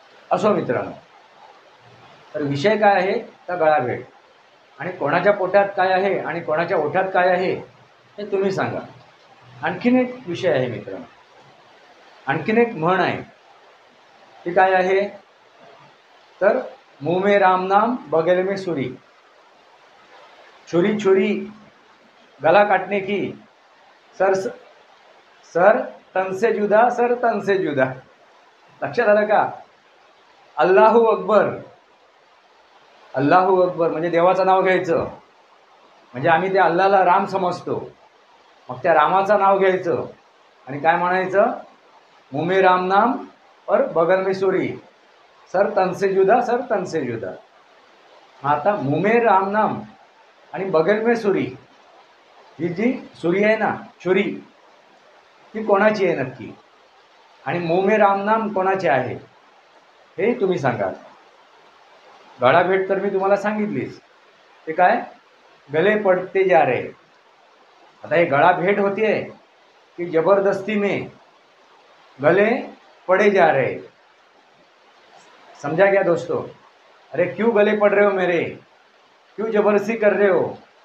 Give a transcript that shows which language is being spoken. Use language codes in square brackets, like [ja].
[mr] असो मित्रांनो, तर विषय काय आहे? तर गळाभेट. आणि कोणाच्या पोटात काय आहे आणि कोणाच्या ओठात काय आहे हे तुम्ही सांगा. आणखीन एक विषय आहे मित्रांनो, आणखीन एक म्हण आहे. ती काय आहे? [hi] तर मुँह में राम नाम बगल में छुरी, छुरी छुरी गला काटने की, सर सर तन से जुदा, सर तन से जुदा. [mr] लक्षात आलं का? अल्लाहू अकबर. अल्लाहू अकबर म्हणजे देवाचं नाव घ्यायचं. म्हणजे आम्ही त्या अल्लाहला राम समजतो, मग त्या रामाचं नाव घ्यायचं आणि काय म्हणायचं? [hi] मुँह में राम नाम और बगल में छुरी, सर तन से जुदा, सर तन से जुदा. [mr] आता [hi] मुँह में राम नाम [mr] आणि [hi] बगल में छुरी, [mr] ही जी छुरी आहे ना, छुरी, ती कोणाची आहे नक्की? आणि [hi] मुँह में राम नाम [mr] कोणाचे आहे हे तुम्ही सांगा. गळाभेट तर मी तुम्हाला सांगितलीच. ते काय? [hi] गले पडते जा रहे. [mr] आता हे गळाभेट होतीये की [hi] जबरदस्ती में गले पड़े जा रहे? समझा क्या दोस्तों? अरे क्यों गले पड़ रहे हो मेरे? क्यों जबरदस्ती कर रहे हो?